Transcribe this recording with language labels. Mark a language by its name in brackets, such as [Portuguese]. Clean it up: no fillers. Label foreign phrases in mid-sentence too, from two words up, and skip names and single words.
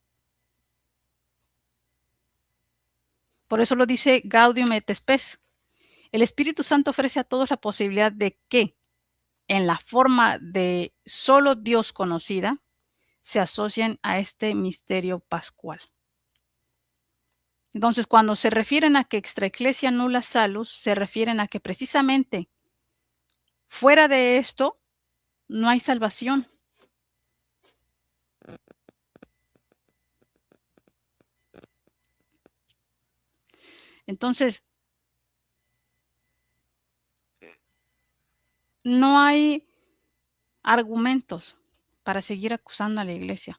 [Spanish] Por eso lo dice Gaudium et Spes. El Espíritu Santo ofrece a todos la posibilidad de que, en la forma de solo Dios conocida, se asocien a este misterio pascual. Entonces, cuando se refieren a que [Latin] extra ecclesia nulla salus, [Spanish] se refieren a que precisamente fuera de esto no hay salvación. Entonces, no hay argumentos para seguir acusando a la iglesia.